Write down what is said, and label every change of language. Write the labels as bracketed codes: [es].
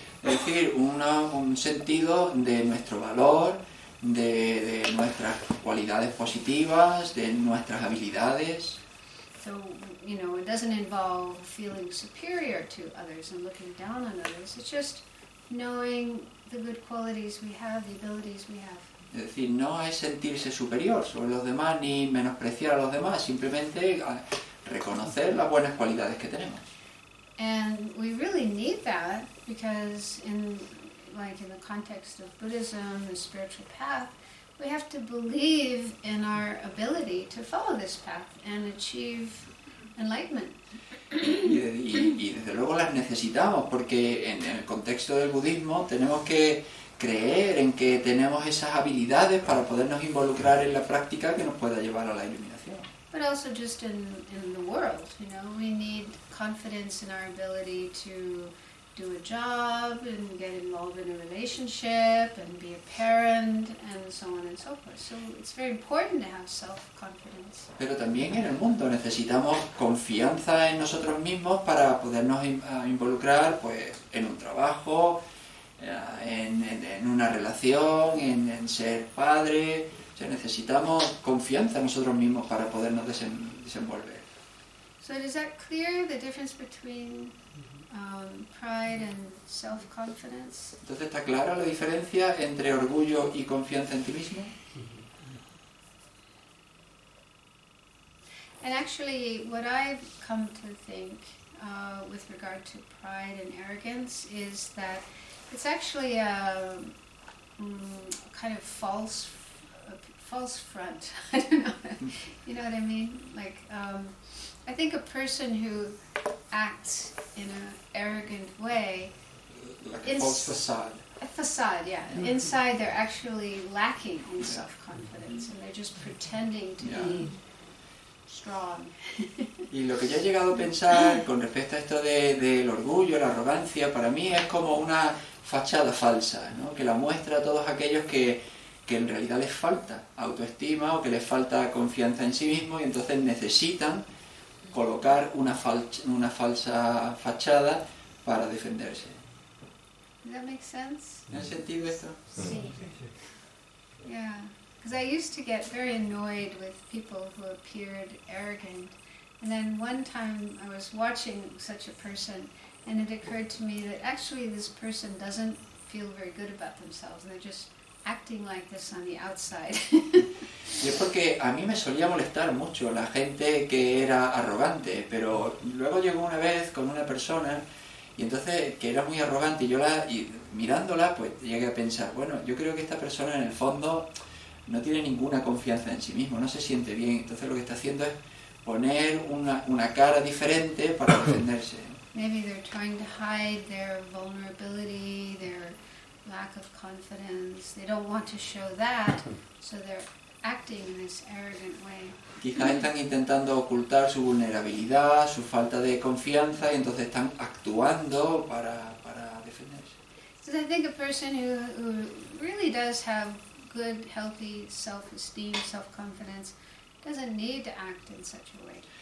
[es] Es decir, un sentido de nuestro valor, de nuestras cualidades positivas, de nuestras habilidades. [en] So, you know, it doesn't involve feeling superior to others and looking down on others. It's just knowing the good qualities we have, the abilities we have. [es] Es decir, no es sentirse superior sobre los demás ni menospreciar a los demás, simplemente reconocer las buenas cualidades que tenemos. [en] And we really need that because in the context of Buddhism, the spiritual path, we have to believe in our ability to follow this path and achieve enlightenment. [es] Y desde luego las necesitamos porque en el contexto del budismo tenemos que creer en que tenemos esas habilidades para podernos involucrar en la práctica que nos pueda llevar a la iluminación. [en] But also just in the world, you know, we need confidence in our ability to do a job and get involved in a relationship and be a parent and so on and so forth. So it's very important to have self-confidence. [es] Pero también en el mundo necesitamos confianza en nosotros mismos para podernos involucrar pues, en un trabajo, en una relación, en ser padre. O sea, necesitamos confianza en nosotros mismos para podernos desenvolver. [en] So does that clear the difference between pride and self-confidence? [es] Entonces, ¿está clara la diferencia entre orgullo y confianza en ti mismo? [en] And actually, what I've come to think with regard to pride and arrogance is that it's actually a kind of false front. I don't know. You know what I mean? Like, I think a person who acts in an arrogant way, Like a false facade. a facade, yeah. Inside, they're actually lacking in self-confidence, and they're just pretending to be strong. [es] Y lo que yo he llegado a pensar con respecto a esto del orgullo, la arrogancia, para mí es como una fachada falsa, ¿no? Que la muestra a todos aquellos que en realidad les falta autoestima o que les falta confianza en sí mismos y entonces necesitan colocar una falsa fachada para defenderse. [en] Does that make sense? [es] ¿Tiene sentido esto? Sí. [en] Yeah, because I used to get very annoyed with people who appeared arrogant. And then one time I was watching such a person and it occurred to me that actually this person doesn't feel very good about themselves and they're just acting like this on the outside. [es] Y es porque a mí me solía molestar mucho la gente que era arrogante, pero luego llegó una vez con una persona y entonces que era muy arrogante y mirándola pues llegué a pensar, bueno, yo creo que esta persona en el fondo no tiene ninguna confianza en sí mismo, no se siente bien, entonces lo que está haciendo es poner una cara diferente para defenderse. [en] Maybe they're trying to hide their vulnerability, their lack of confidence. They don't want to show that, so they're acting in this arrogant way. [es] Quizás están intentando ocultar su vulnerabilidad, su falta de confianza y entonces están actuando para defenderse. [en] So I think a person who really does have good, healthy self-esteem, self-confidence, doesn't need to act in such a way.